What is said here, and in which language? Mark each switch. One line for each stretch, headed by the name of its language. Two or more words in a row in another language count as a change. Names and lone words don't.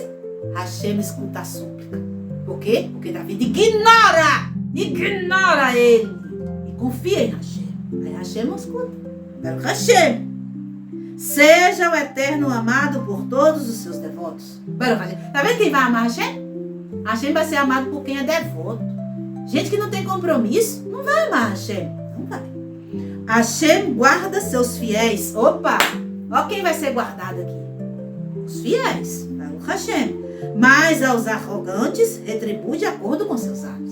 Portuguese: Hashem escuta a súplica. Por quê? Porque David ignora ele e confia em Hashem. Aí Hashem escuta.
Hebrew: ברוך השם.
Portuguese: Seja o eterno amado por todos os seus devotos.
Hebrew: ברוך השם.
Portuguese: Tá vendo quem vai amar Hashem? Hashem vai ser amado por quem é devoto. Gente que não tem compromisso não vai amar Hashem. Não vai. Hashem guarda seus fiéis. Opa! Ó quem vai ser guardado aqui. Os fiéis.
Hebrew: ברוך השם.
Portuguese: Mas aos arrogantes retribui de acordo com seus atos.